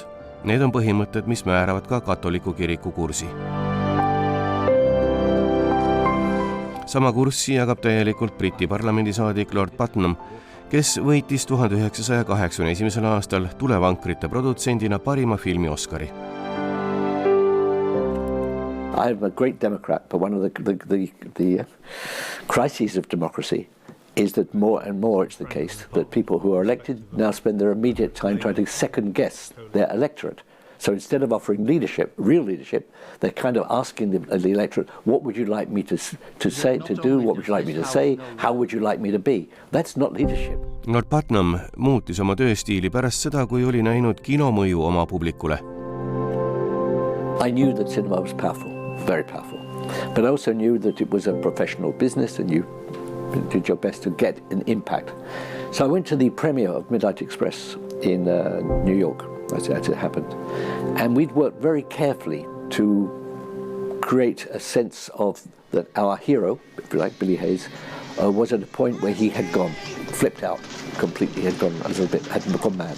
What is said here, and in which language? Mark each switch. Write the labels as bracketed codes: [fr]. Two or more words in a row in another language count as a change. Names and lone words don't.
[et] Need on põhimõtted, mis määravad ka katoliku kiriku kursi. Sama kurssi jagab täielikult Briti parlamendisaadik Lord Putnam, kes võitis 1981. aastal tulevankrite produtsendina parima filmi Oscari. [en] I'm a great Democrat, but one of the crises of democracy is that more and more it's the case that people who are elected now spend their immediate time trying to second guess their electorate. So instead of offering leadership, real leadership, they're kind of asking the electorate, what would you like me to say, to do? What would you like me to say? How would you like me to be? That's not leadership. [et] Lord Putnam muutis oma tööstiili pärast seda, kui oli näinud kinomõju oma publikule. [en] I knew that cinema was powerful, very powerful. But I also knew that it was a professional business and you did your best to get an impact. So I went to the premiere of Midnight Express in New York. As it happened. And we'd worked very carefully to create a sense of that our hero, if you like, Billy Hayes, was at a point where he had gone, flipped out completely, had gone a little bit, had gone mad.